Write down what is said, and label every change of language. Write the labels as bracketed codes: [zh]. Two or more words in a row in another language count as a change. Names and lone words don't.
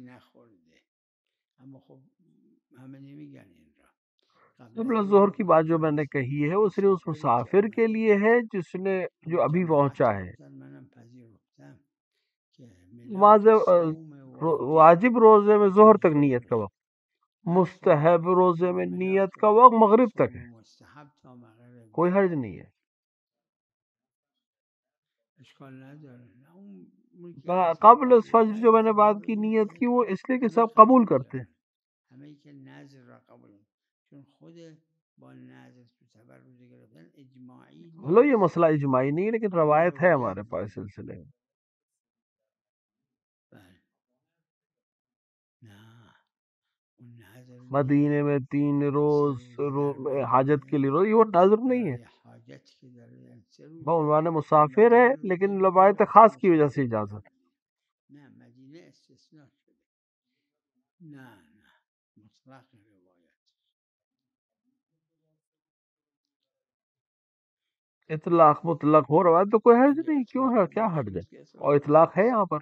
[ur] ظہر کی بات جو میں نے کہی ہے وہ صرف اس مسافر کے لیے ہے جو ابھی پہنچا ہے. واجب روزے میں ظہر تک نیت کا وقت، مستحب روزے میں نیت کا وقت مغرب تک ہے، [fa] مستحب تا مغرب [ur] کوئی حرج نہیں ہے. [fa] اشکال نداره نه اون [ur] قبل از فجر جو میں نے بات کی نیت کی وہ اس لیے کہ سب قبول کرتے ہیں. [fa] همه که نظر را قبول کنن چون خود با نظر تو تبرز گرفتن اجماعی [ur] چلو یہ مسئلہ اجماعی نہیں ہے لیکن روایت ہے ہمارے پاس اس سلسلے میں. [fa] بله نه اون نظر [ur] مدینے میں 3 روز حاجت کے لیے روز، یہ وہ نظر نہیں ہے، [fa] برای حاجت که داره یعنی 3 روز [ur] وہ عنوان مسافر ہے لیکن روایت خاص کی وجہ سے اجازت. [fa] نه مدینه استثناء شده نه مطلق روایت [ur] اطلاق مطلق ہو رہا ہے تو کوئی حرج نہیں، کیوں ہے، کیا حرج ہے، اور اطلاق ہے یہاں پر.